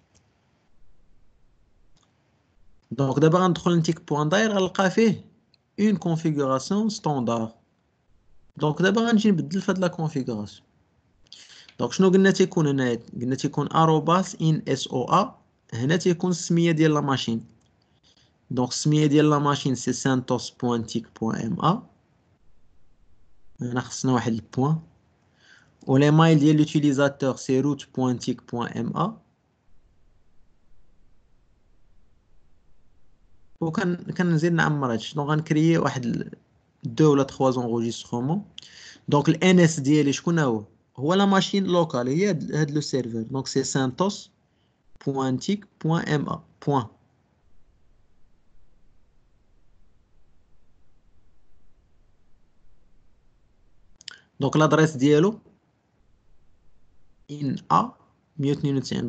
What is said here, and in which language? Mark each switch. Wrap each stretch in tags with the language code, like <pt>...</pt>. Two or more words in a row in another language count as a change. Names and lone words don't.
<ar>دونك دابا غندخل نتيك بوان داير غنلقى فيه</ar> <fr>une configuration standard.</fr> <ar>دونك دابا غنجي نبدل في هاد</ar> <fr>la configuration.</fr> <ar>دونك شنو قلنا تيكون هنا؟ قلنا تيكون اروباس ان اس او ا. هنا تيكون السميه ديال</ar> <fr>la machine.</fr> <ar>دونك السميه ديال</ar> <fr>la machine</fr> <ar>سي santos.tic.ma. هنا خصنا واحد البوان. و</ar> <fr>le mail</fr> <ar>ديال لوتيليزاتور سي root.tic.ma. و كنزيد نعمر هادشي. دونك غنكريي واحد 2 ولا 3 زونغوجيسترومون. دونك الان اس ديالي شكون هو</ar> <fr>la machine locale,</fr> <ar>هي هاد</ar> <fr>le serveur.</fr> <ar>دونك سي santos.tic.ma بوان. دونك لادريس ديالو ان ا 192.</ar>